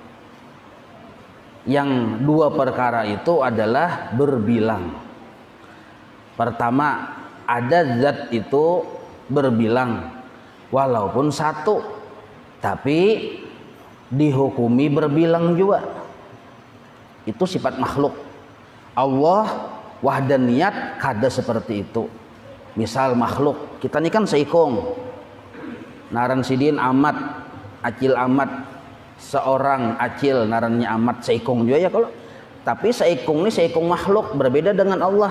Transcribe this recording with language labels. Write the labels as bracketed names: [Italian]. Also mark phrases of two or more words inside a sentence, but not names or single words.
[Indonesian] Yang dua perkara itu adalah berbilang. Pertama, ada zat itu berbilang walaupun satu, tapi dihukumi berbilang juga. Itu sifat makhluk. [Banjar] Allah wahdaniyat kada seperti itu. Misal makhluk, kita ini kan seikung, naran sidin amat, acil amat, seorang acil narannya amat, seikung juga ya kalau. [Indonesian] Tapi seikung ini seikung makhluk, berbeda dengan Allah.